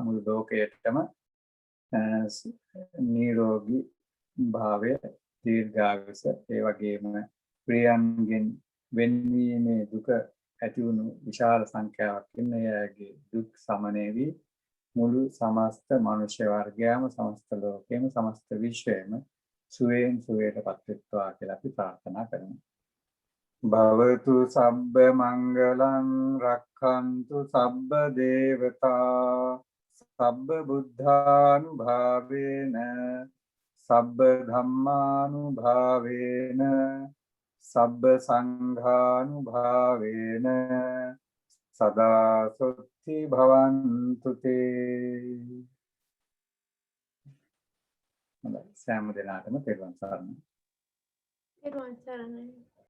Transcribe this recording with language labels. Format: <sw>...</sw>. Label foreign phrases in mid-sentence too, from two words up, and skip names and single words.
<si>මුළු ලෝකයටම නිරෝගී භාවය දීර්ඝායුෂ ඒ වගේම ප්‍රියයන්ගෙන් වෙන්වීමේ දුක ඇති වුණු විශාල සංඛ්‍යාවක් ඉන්නයගේ දුක් සමනය වී මුළු සමස්ත මනුෂ්‍ය වර්ගයම සමස්ත ලෝකෙම සමස්ත විශ්වයම සුවයෙන් සුවයටපත් වෙත්වා කියලා අපි ප්‍රාර්ථනා කරමු.</si> <pi>භවතු සබ්බ මංගලං රක්ඛන්තු සබ්බ දේවතා සබ්බ බුද්ධානුභාවේන සබ්බ ධම්මානුභාවේන සබ්බ සංඝානුභාවේන සදා සොත්ති භවන්තු තේ.</pi> <si>සෑම දිනකටම තෙරුවන් සරණයි. තෙරුවන් සරණයි.</si>